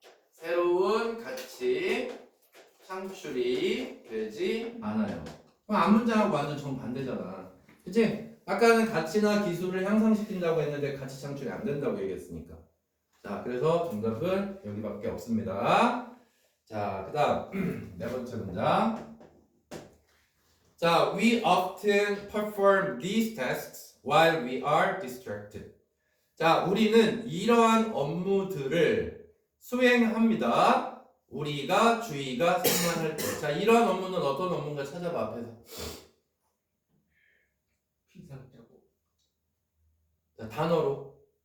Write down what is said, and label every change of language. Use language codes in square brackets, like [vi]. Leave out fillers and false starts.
[ko] 새로운 가치 창출이 되지 않아요. 그럼 앞문장하고 완전 정반대잖아. 그치? 아까는 가치나 기술을 향상시킨다고 했는데 가치 창출이 안 된다고 얘기했으니까. 자, 그래서 정답은 여기밖에 없습니다. 자, 그 다음 네 번째 문장. [en] 자, we often perform these tasks while we are distracted. [ko] 자, 우리는 이러한 업무들을 수행합니다. 우리가 주의가 산만할 때. 자, 이러한 업무는 어떤 업무인가 찾아봐 앞에서. 피상적으로. 자, 단어로.